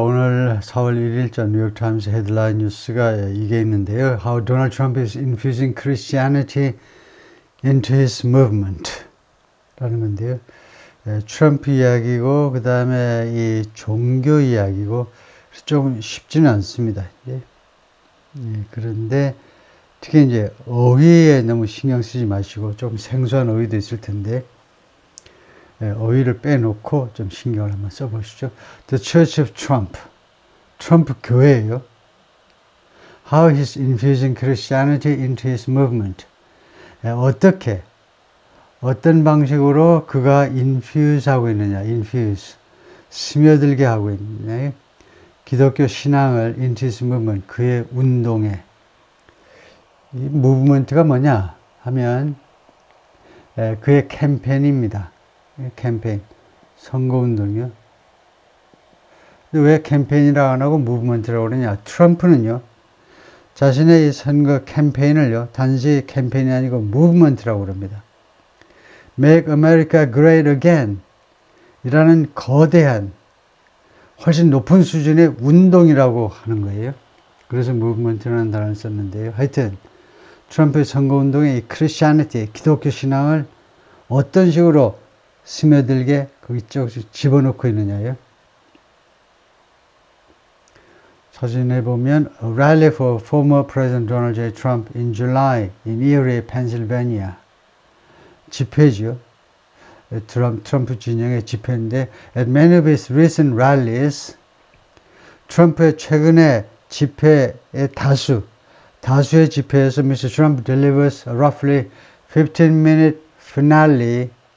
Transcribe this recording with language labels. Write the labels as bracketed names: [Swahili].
[Korean] 오늘 4월 1일자 뉴욕타임스 헤드라인 뉴스가 이게 있는데요. [English] How Donald Trump is infusing Christianity into his movement [Korean] 라는 건데요. 트럼프 이야기고 그 다음에 이 종교 이야기고 좀 쉽지는 않습니다. 그런데 특히 이제 어휘에 너무 신경 쓰지 마시고 좀 생소한 어휘도 있을 텐데 어휘를 빼놓고 좀 신경을 한번 써보시죠. [English] The Church of Trump. [Korean] 트럼프 교회예요. [English] How he's infusing Christianity into his movement. [Korean] 어떻게, 어떤 방식으로 그가 infuse 하고 있느냐, infuse. 스며들게 하고 있느냐. 기독교 신앙을 [English] into his movement. [Korean] 그의 운동에. 이 movement가 뭐냐 하면 그의 캠페인입니다. 캠페인, 선거운동이요. 왜 캠페인이라고 안 하고 무브먼트라고 그러냐? 트럼프는요, 자신의 이 선거 캠페인을요, 단지 캠페인이 아니고 무브먼트라고 그럽니다. Make America Great Again 이라는 거대한, 훨씬 높은 수준의 운동이라고 하는 거예요. 그래서 무브먼트라는 단어를 썼는데요. 하여튼 트럼프의 선거운동의 이 크리스티애니티, 기독교 신앙을 어떤 식으로 스며들게 그쪽 집어넣고 있느냐요. 사진에 보면 [English] A rally for former President Donald J. Trump in July in Erie, Pennsylvania. [Korean] 집회죠. 트럼프 진영의 집회인데 [English] At many of his recent rallies, [Korean] 트럼프의 최근의 집회의 다수의 집회에서 Mr. [English] Trump delivers a roughly 15-minute finale.